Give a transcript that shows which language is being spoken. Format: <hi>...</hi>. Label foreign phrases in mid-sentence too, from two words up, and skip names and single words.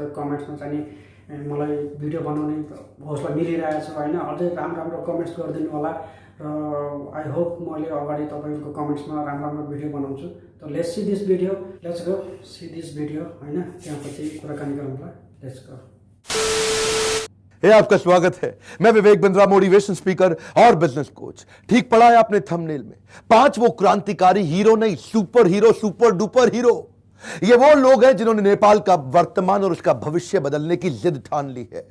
<ne>त्यो कमेन्ट्समा चाहिँ मलाई भिडियो बनाउने हौसला मिलिरहेको छ होइन। अझै राम्रो कमेन्ट्स गरिदिनु होला र</ne> <en>I hope</en> <ne>मैले अगाडि तपाईँहरूको कमेन्ट्समा राम्रो भिडियो बनाउँछु।</ne> <en>त let's see this video, let's go see this video होइन।</en> <ne>त्यहाँपछि कुराकानी गरौँला,</ne> <en>let's go.</en> <hi>आपका स्वागत है। मैं विवेक बिंद्रा, मोटिवेशन स्पीकर और बिजनेस कोच। ठीक पढ़ा है आपने थंबनेल में, 5 वो क्रांतिकारी हीरो नहीं, सुपर हीरो,</hi> <en>super duper hero.</en> <hi>ये वो लोग हैं जिन्होंने नेपाल का वर्तमान और उसका भविष्य बदलने की जिद ठान ली है।</hi>